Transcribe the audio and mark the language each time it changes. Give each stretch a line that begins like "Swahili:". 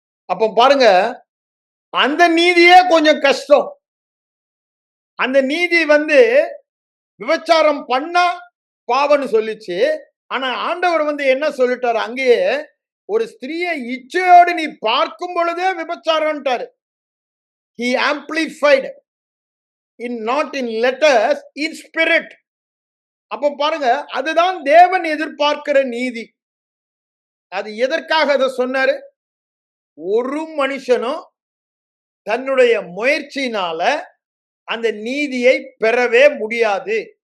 Tamil: அப்ப பாருங்க, அந்த நீதியே கொஞ்சம் கஷ்டம். அந்த நீதி விபச்சாரம் பண்ணா பாவம்னு சொல்லிச்சு. ஆனா ஆண்டவர் என்ன சொல்லிட்டாரு, அங்கேயே ஒரு ஸ்திரியை இச்சையோடு நீ பார்க்கும் பொழுதே விபச்சாரம்ட்டாரு.
English: He amplified in not in letters, in spirit.
Tamil: அப்ப பாருங்க, அதுதான் தேவன் எதிர்பார்க்கிற நீதி. அது எதற்காக அதை சொன்னாரு? ஒரு மனுஷனும் தன்னுடைய முயற்சியினால அந்த நீதியை பெறவே முடியாது.